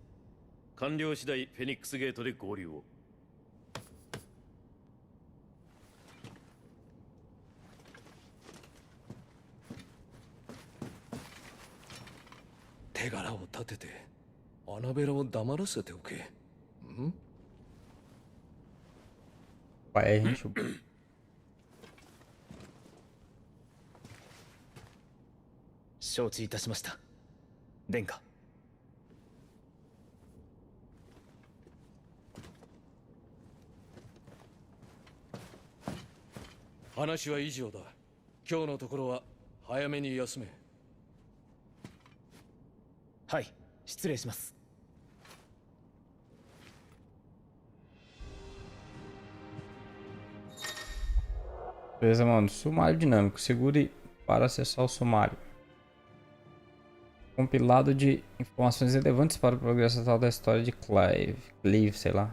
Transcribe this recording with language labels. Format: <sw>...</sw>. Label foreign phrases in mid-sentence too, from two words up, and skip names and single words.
<ja>完了次第フェニックスゲートで合流を。手柄を立ててアナベラを黙らせておけ。ん</ja> <pt>Pai, a gente.</pt> <ja>承知いたしました。殿下。話は以上だ。今日のところは早めに休め。はい、失礼します。</ja> <pt>Beleza, mano. Sumário dinâmico. Segure para acessar o sumário. Compilado de informações relevantes para o progresso atual da história de Clive, sei lá.</pt>